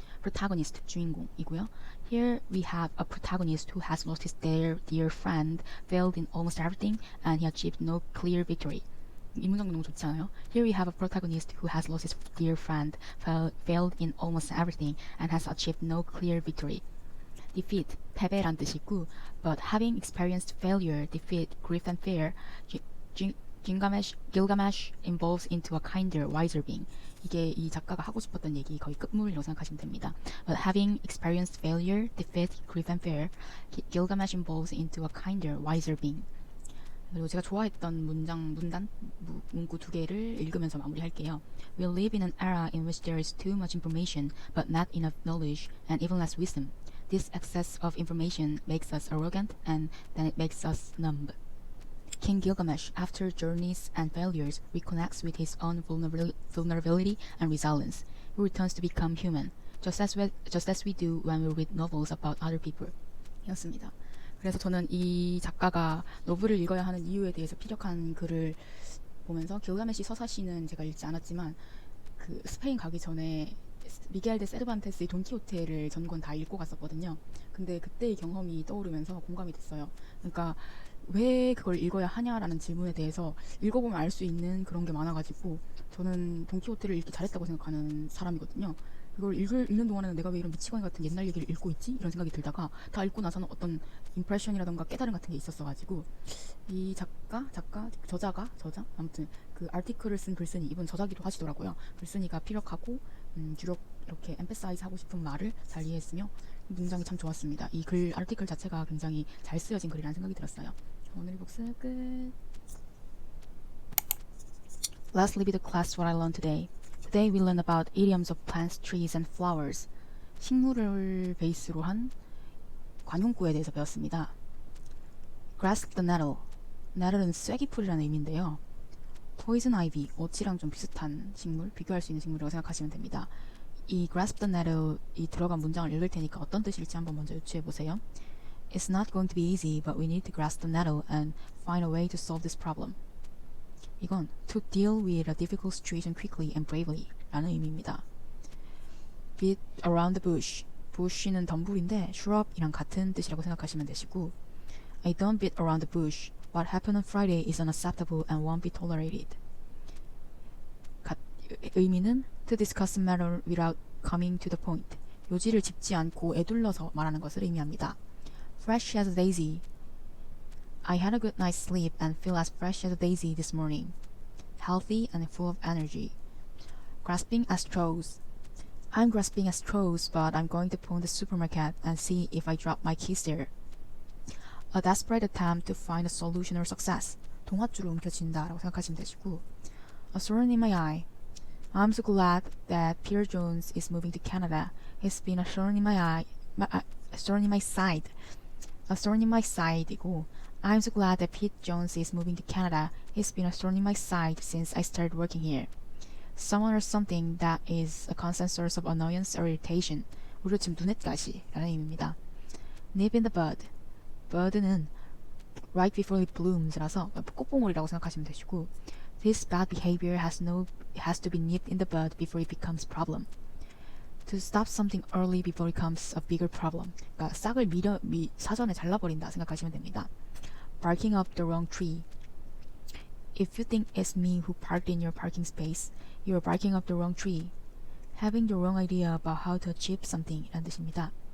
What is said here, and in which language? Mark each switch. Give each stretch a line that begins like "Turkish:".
English: Protagonist,
Korean: 주인공이고요.
English: Here we have a protagonist who has lost his dear friend, failed in almost everything, and he achieved no clear victory.
Korean: 이 문장도 너무 좋지 않아요?
English: Here we have a protagonist who has lost his dear friend, failed in almost everything, and has achieved no clear victory. Defeat,
Korean: 패배란 뜻이고,
English: but having experienced failure, defeat, grief and fear, Gilgamesh evolves into a kinder, wiser being.
Korean: 이게 이 작가가 하고 싶었던 얘기 거의 끝물이라고 생각하시면 됩니다.
English: But having experienced failure, defeat, grief and fear, Gilgamesh evolves into a kinder, wiser being.
Korean: 그리고 제가 좋아했던 문구 두 개를 읽으면서 마무리할게요.
English: We live in an era in which there is too much information, but not enough knowledge, and even less wisdom. This excess of information makes us arrogant, and then it makes us numb. King Gilgamesh, after journeys and failures, reconnects with his own vulnerability and resilience. He returns to become human, just as we do when we read novels about other people.
Korean: 이었습니다. 그래서 저는 이 작가가 노블을 읽어야 하는 이유에 대해서 피력한 글을 보면서 길가메시 서사시는 제가 읽지 않았지만 그 스페인 가기 전에 미겔 데 세르반테스의 돈키호테를 전권 다 읽고 갔었거든요. 근데 그때의 경험이 떠오르면서 공감이 됐어요. 그러니까 왜 그걸 읽어야 하냐라는 질문에 대해서 읽어보면 알 수 있는 그런 게 많아가지고 저는 돈키호테를 읽기 잘했다고 생각하는 사람이거든요. 그걸 읽는 동안에는 내가 왜 이런 미치광이 같은 옛날 얘기를 읽고 있지? 이런 생각이 들다가 다 읽고 나서는 어떤 임프레션이라던가 깨달음 같은 게 있었어가지고 이 저자? 아무튼 그 아티클을 쓴 글쓴이, 이분 저자기도 하시더라고요. 글쓴이가 피력하고 주력 이렇게 엠패사이즈 하고 싶은 말을 잘 이해했으며 문장이 참 좋았습니다. 이 글 아티클 자체가 굉장히 잘 쓰여진 글이라는 생각이 들었어요. 오늘 복습 끝.
English: Let's leave the class what I learned today. Today we learn about idioms of plants, trees, and flowers.
Korean: 식물을 베이스로 한 관용구에 대해서 배웠습니다.
English: Grasp the nettle.
Korean: nettle은 쐐기풀이라는 의미인데요. Poison ivy, 어치랑 좀 비슷한 식물, 비교할 수 있는 식물이라고 생각하시면 됩니다. 이 grasp the nettle 이 들어간 문장을 읽을 테니까 어떤 뜻일지 한번 먼저 유추해 보세요.
English: It's not going to be easy, but we need to grasp the nettle and find a way to solve this problem.
Korean: 이건
English: to deal with a difficult situation quickly and bravely
Korean: 라는 의미입니다.
English: Beat around the bush. bush는
Korean: 덤불인데
English: shrub이랑
Korean: 같은 뜻이라고 생각하시면 되시고
English: I don't beat around the bush. What happened on Friday is unacceptable and won't be tolerated.
Korean: 의미는
English: to discuss a matter without coming to the point.
Korean: 요지를 짚지 않고 에둘러서 말하는 것을 의미합니다.
English: Fresh as a daisy. I had a good night's sleep and feel as fresh as a daisy this morning. Healthy and full of energy. Grasping at straws. I'm grasping at straws, but I'm going to phone the supermarket and see if I drop my keys there. A desperate attempt to find a solution or success.
Korean: 동화줄을 움켜쥔다라고 생각하시면 되시고.
English: A thorn in my eye. I'm so glad that Peter Jones is moving to Canada. He's been a thorn in my eye, a thorn in my side. A thorn in my side
Korean: 이고
English: I'm so glad that Pete Jones is moving to Canada. He's been a thorn in my side since I started working here. Someone or something that is a constant source of annoyance or irritation.
Korean: 우리로 지금 눈엣가시라는 의미입니다.
English: Nip in the bud. bud는 right before it blooms
Korean: 라서 꽃봉오리라고 생각하시면 되시고
English: This bad behavior has to be nipped in the bud before it becomes a problem. To stop something early before it becomes a bigger problem.
Korean: 그러니까 싹을 사전에 잘라버린다 생각하시면 됩니다.
English: Barking up the wrong tree. If you think it's me who parked in your parking space, you're barking up the wrong tree. Having the wrong idea about how to achieve something
Korean: 이란 뜻입니다.